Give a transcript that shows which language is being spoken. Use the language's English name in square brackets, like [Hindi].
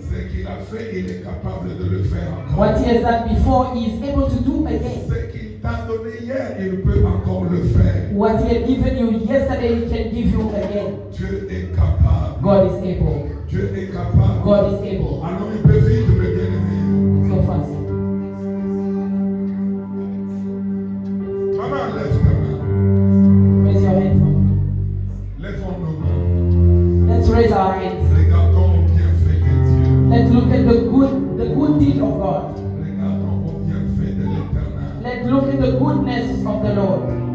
[French] Ce qu'il a fait, il est capable de le faire encore. [English] What he has done before, he is able to do again. [French] Ce qu'il t'a donné hier, il peut encore le faire. [English] What he had given you yesterday, he can give you again. [French] Dieu est capable. [English] God is able. [French] Dieu est capable. [English] God is able. [French] Alors il peut vite le bien-aimé. [English] So fast. [French] Maman, lève ta main. [English] Raise your hand. [French] Lèvons nos mains. [English] Let's raise our hands. [French] Regardons au bienfait de Dieu. [English] Let's look at the good deed of God. [French] Regardons au bienfait de l'Éternel. [English] Let's look at the goodness of the Lord.